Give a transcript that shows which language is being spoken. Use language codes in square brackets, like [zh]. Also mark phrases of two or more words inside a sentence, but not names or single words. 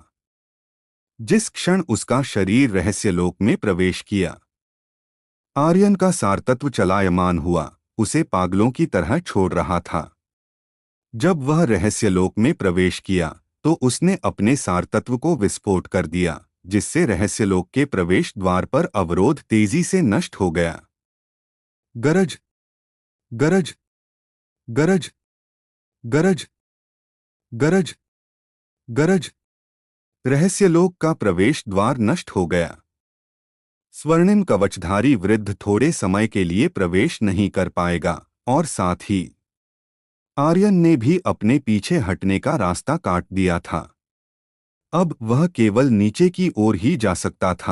[hi] जिस क्षण उसका शरीर रहस्यलोक में प्रवेश किया, आर्यन का सारतत्व चलायमान हुआ, उसे पागलों की तरह छोड़ रहा था। जब वह रहस्यलोक में प्रवेश किया तो उसने अपने सारतत्व को विस्फोट कर दिया, जिससे रहस्यलोक के प्रवेश द्वार पर अवरोध तेजी से नष्ट हो गया। गरज, गरज, गरज, गरज, गरज, गरज। रहस्यलोक का प्रवेश द्वार नष्ट हो गया। स्वर्णिम कवचधारी वृद्ध थोड़े समय के लिए प्रवेश नहीं कर पाएगा और साथ ही आर्यन ने भी अपने पीछे हटने का रास्ता काट दिया था। अब वह केवल नीचे की ओर ही जा सकता था।